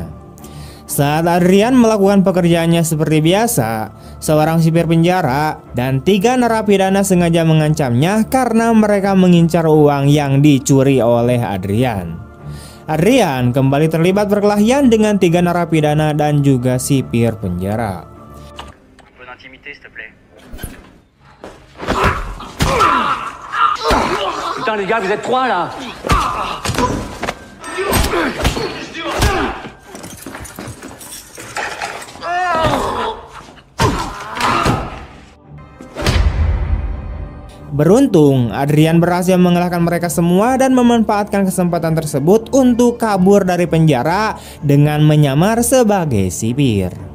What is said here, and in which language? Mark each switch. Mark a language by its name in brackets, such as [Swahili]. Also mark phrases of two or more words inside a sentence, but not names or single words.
[Indonesian] Saat Adrian melakukan pekerjaannya seperti biasa, seorang sipir penjara dan 3 narapidana sengaja mengancamnya karena mereka mengincar uang yang dicuri oleh Adrian. Adrian kembali terlibat perkelahian dengan 3 narapidana dan juga sipir penjara. [French] Putain les gars, vous êtes 3 là. [Indonesian] Beruntung, Adrian berhasil mengalahkan mereka semua dan memanfaatkan kesempatan tersebut untuk kabur dari penjara dengan menyamar sebagai sipir.